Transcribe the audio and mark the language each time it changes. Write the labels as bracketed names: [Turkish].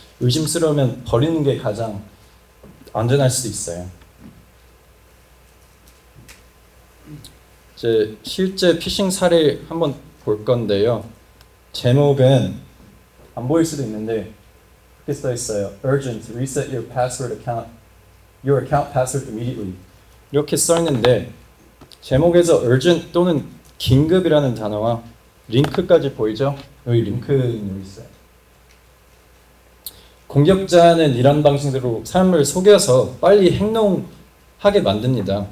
[Korean] 의심스러우면 버리는 게 가장 안전할 수도 있어요. 이제 실제 피싱 사례 한번 볼 건데요. 제목은 안 보일 수도 있는데 이렇게 써 있어요. [English] Urgent, reset your account password immediately. [Korean] 이렇게 써 있는데 제목에서 urgent 또는 긴급이라는 단어와 링크까지 보이죠? 여기 링크는 여기 있어요. 공격자는 이런 방식으로 사람을 속여서 빨리 행동하게 만듭니다.